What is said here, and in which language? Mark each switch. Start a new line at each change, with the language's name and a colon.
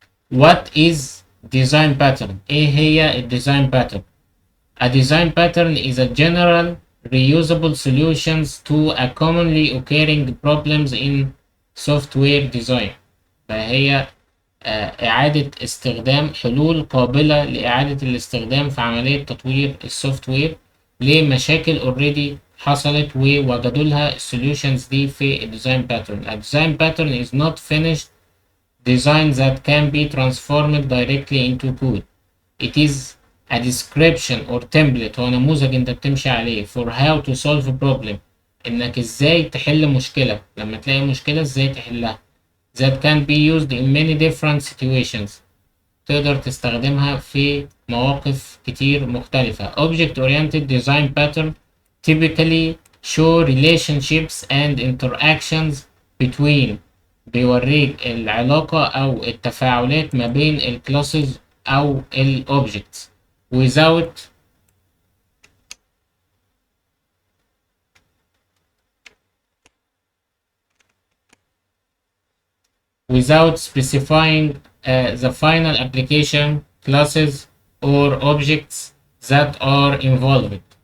English: What is design pattern؟
Arabic: ايه هي الديزاين
English: pattern؟ A design pattern is a general reusable solutions to a commonly occurring problems in software design.
Arabic: فهي إعادة استخدام حلول قابلة لإعادة الاستخدام في عملية تطوير السوفت وير لمشاكل
English: already
Arabic: حصلت ووجدوا لها السوليوشنز دي في الديزاين باترن.
English: A design pattern is not finished design that can be transformed directly into code. It is a description or template.
Arabic: هو نموذج انت بتمشي عليه
English: for how to solve a problem.
Arabic: انك ازاي تحل مشكلة. لما تلاقي مشكلة ازاي تحلها.
English: That can be used in many different situations.
Arabic: تقدر تستخدمها في مواقف كتير مختلفة.
English: Object oriented design pattern typically show relationships and interactions between.
Arabic: بيوريك العلاقة أو التفاعلات ما بين الكلاسز أو الأوبجكتس
English: without specifying the final application classes or objects that are involved.